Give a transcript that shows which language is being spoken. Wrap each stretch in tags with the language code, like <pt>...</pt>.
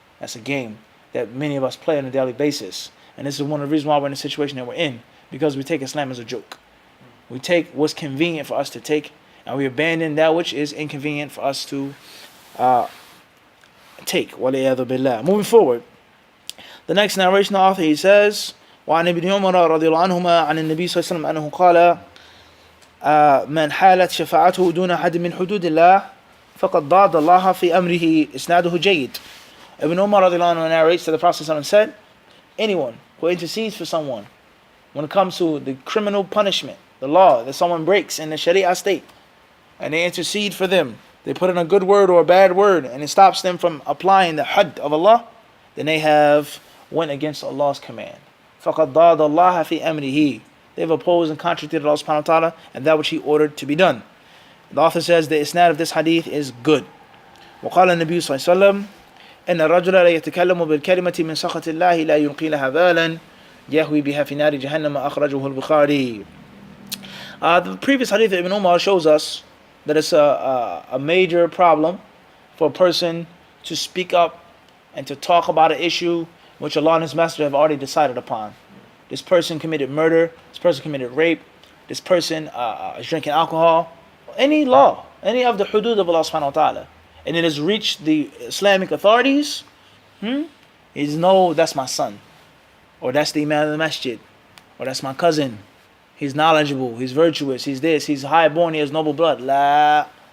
<en>That's a game that many of us play on a daily basis. And this is one of the reasons why we're in the situation that we're in. Because we take Islam as a joke. We take what's convenient for us to take, and we abandon that which is inconvenient for us to take.</en> <ar>وَلِيَذُ بِاللَّهِ.</ar> <en>Moving forward. The next narration author, he says,</en> <ar>وعن ابن عمر رضي الله عنهما عن النبي صلى الله عليه وسلم أنه قال من حالت شفاعته دون حد من حدود الله فقد ضاد الله في أمره إسناده جيد.</ar> <en>Ibn Umar</en> <ar>رضي الله عنه</ar> <en>narrates that the Prophet ﷺ said, anyone who intercedes for someone when it comes to the criminal punishment, the law that someone breaks in the Sharia state, and they intercede for them, they put in a good word or a bad word, and it stops them from applying the had of Allah, then they have went against Allah's command.</en> <ar>فَقَدْ ضَادَ اللَّهَ فِي أَمْرِهِ.</ar> <en>They've opposed and contradicted Allah subhanahu wa ta'ala and that which He ordered to be done. The author says the isnad of this hadith is good.</en> <ar>وقال النبي صلى الله عليه وسلم إن الرجل لا يتكلم بالكلمة من سخط الله لا يلقي لها بالا يهوي بها في نار جهنم أخرجه البخاري.</ar> <en>The previous hadith of Ibn Umar shows us that it's a major problem for a person to speak up and to talk about an issue which Allah and His Messenger have already decided upon. This person committed murder, this person committed rape, this person is drinking alcohol, any law, any of the hudud of Allah subhanahu wa ta'ala, and it has reached the Islamic authorities, is no, that's my son, or that's the imam of the masjid, or that's my cousin, he's knowledgeable, he's virtuous, he's this, he's high-born, he has noble blood. La.</en>